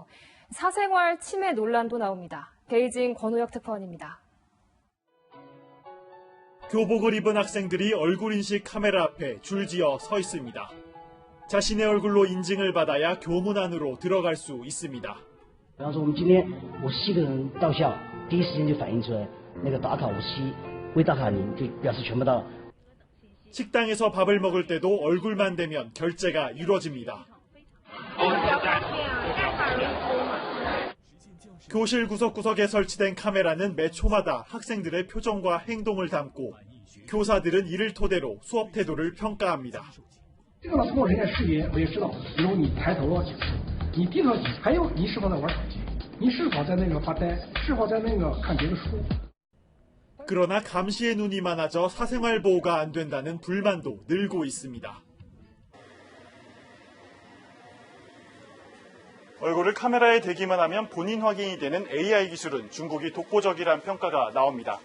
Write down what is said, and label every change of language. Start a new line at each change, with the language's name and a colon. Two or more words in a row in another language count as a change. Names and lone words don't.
Korean: 사생활 침해 논란도 나옵니다. 베이징 권호혁 특파원입니다. 교복을 입은 학생들이 얼굴 인식 카메라 앞에 줄지어 서 있습니다. 자신의 얼굴로 인증을 받아야 교문 안으로 들어갈 수 있습니다.
Chinese: 比方说我们今天我7个人到校，第一时间就反映出来，那个打卡我7，未打卡你就表示全部到。
Korean: 식당에서 밥을 먹을 때도 얼굴만 대면 결제가 이루어집니다. 교실 구석구석에 설치된 카메라는 매 초마다 학생들의 표정과 행동을 담고 교사들은 이를 토대로 수업 태도를 평가합니다.
Chinese: 这个老师跟我人脸识别，我也知道，比如你抬头了几次，你低头几次，还有你是否在玩手机，你是否在那个发呆，是否在那个看别的书。
Korean: 그러나 감시의 눈이 많아져 사생활 보호가 안 된다는 불만도 늘고 있습니다. 얼굴을 카메라에 대기만 하면 본인 확인이 되는 AI 기술은 중국이 독보적이란 평가가 나옵니다.